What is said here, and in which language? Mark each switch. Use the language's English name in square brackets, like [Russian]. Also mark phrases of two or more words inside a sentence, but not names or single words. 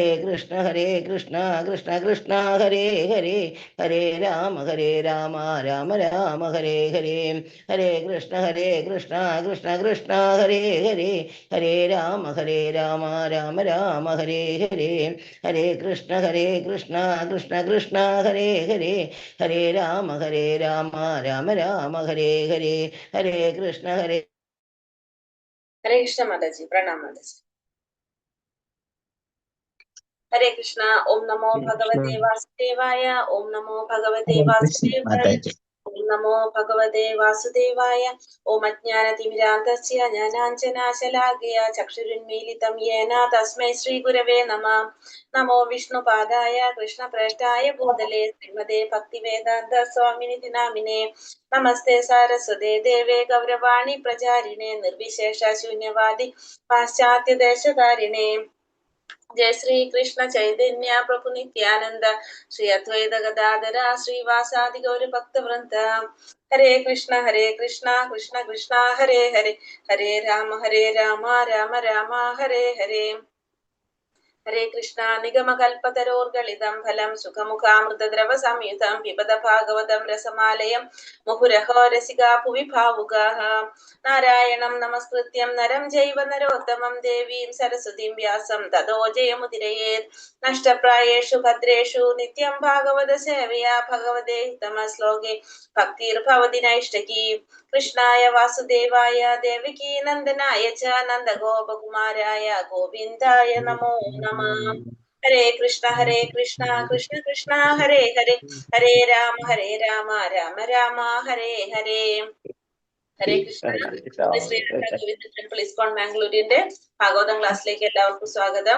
[Sanskrit] കൃഷ്ണ കൃഷ്ണ കൃഷ്ണ ഹരേ ഹരേ, ഹരേ രാമ രാമ രാമ ഹരേ ഹരേ, ഹരേ കൃഷ്ണ കൃഷ്ണ കൃഷ്ണ ഹരേ ഹരേ, ഹരേ രാമ രാമ രാമ ഹരേ ഹരേ, ഹരേ കൃഷ്ണ കൃഷ്ണ കൃഷ്ണ ഹരേ ഹരേ, ഹരേ രാമ രാമ രാമ ഹരേ ഹരേ, ഹരേ കൃഷ്ണ ഹരേ [Hindi] कृष्ण माताजी. प्रणाम माताजी. [Sanskrit] ഹരേ കൃഷ്ണ. ഓം നമോ ഭഗവതേ വാസുദേവായ. ഓം നമോ ഭഗവതേ വാസുദേവായ. ഓം നമോ ഭഗവതേ വാസുദേവായ. ഓം അജ്ഞാനതിമിരാന്തസ്യ ജ്ഞാനാഞ്ജനാശലാകയ ചക്ഷുരുന്മീലിതം യേന തസ്മൈ ശ്രീ ഗുരവേ നമഃ. നമോ വിഷ്ണുപാദായ കൃഷ്ണപ്രേഷ്ഠായ ഭൂതലേ ശ്രീമതേ ഭക്തിവേദാന്ത സ്വാമിനിതി നാമിനേ. നമസ്തേ സാരസ്വതേ ദേവേ ഗൗരവാണി പ്രചാരിണേ നിർവിശേഷ ശൂന്യവാദി പാശ്ചാത്യദേശകാരിണേ. जय श्री कृष्ण चैतन्य प्रभु नित्यानंद श्री अद्वैत गदाधर श्रीवासादि गौर भक्त वृंद. हरे कृष्ण कृष्ण कृष्ण हरे हरे, हरे राम राम राम हरे हरे. हरे कृष्ण. निगम कल्पतरोर्गलितं फलं सुखमुखामृतद्रव संयुतं पिबत भागवतं रसमालयं मुहुरहो रसिका भुवि भावुकाः. नारायणं नमस्कृत्यं नरं चैव नरोत्तमं देवीं सरस्वतीं व्यासं ततो जयमुदीरयेत्. नष्टप्रायेषु भद्रेषु नित्यं भागवत सेवया भगवते उत्तमश्लोके भक्तिर्भवति नैष्ठकी. कृष्णाय वासुदेवाय देवकी नन्दनाय च नन्दगोपकुमाराय गोविन्दाय नमो नमः. हरे कृष्ण कृष्ण कृष्ण हरे हरे, हरे राम राम राम हरे हरे. ഹരേ കൃഷ്ണ. [Malayalam] ശ്രീകൃഷ്ണ ഗോവിന്ദ ടെമ്പിൾ ഇസ്കോൺ മാംഗ്ലൂരിന്റെ ഭാഗവതം ക്ലാസ്സിലേക്ക് എല്ലാവർക്കും സ്വാഗതം.